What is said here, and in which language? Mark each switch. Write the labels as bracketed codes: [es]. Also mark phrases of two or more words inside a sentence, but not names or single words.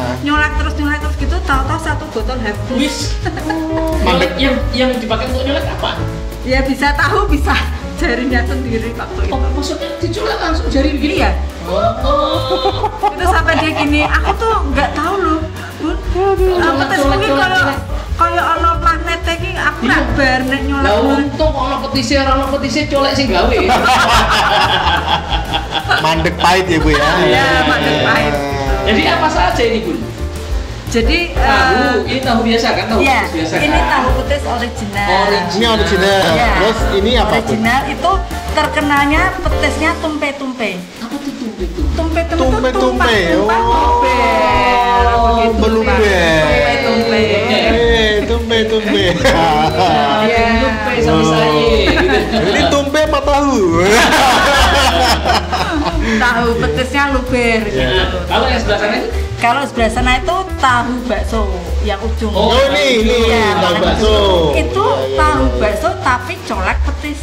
[id] nyolek terus gitu, tahu-tahu satu botol habis. [jv] Wis. [id] Nyolek yang dipakai untuk nyolek apa? Ya bisa tahu, bisa jarinya sendiri waktu itu. Oh, maksudnya dicolek langsung jari begini? Iya. Oh. Itu sampai dia gini, aku tuh nggak tahu loh, Bun. [jv] Petis kuwi kayak ono magnet iki, aku [id] Iya. [jv] rak bar nek [id] Lah nyolek. [jv] untung kok ono petise colek sing gawe. Mandek pahit ya Bu ya. Iya, mandek pahit. [id] Jadi apa saja ini Bun? Jadi ini tahu biasa kan? Tahu iya, petis biasa ini kan? tahu petis original. Ini original. Iya. Terus ini apa tuh? Original itu terkenalnya petisnya tumpe-tumpe. Apa tuh tumpe itu? Tumpe-tumpe itu Tumpe-tumpe. tumpah-tumpah luber. Begitu, beluber. Tumpe-tumpe. Tumpe-tumpe. Iya, tumpe sama saya. Gitu. Ini tumpe apa tahu? Tahu petisnya luber Iya. gitu. Kalau yang sebelah sana itu? Kalau sebelah sana itu tahu bakso yang ujung. Oh, ini Iya, tahu yang bakso. ujung. Itu Iya, iya, tahu iya. bakso tapi colek petis.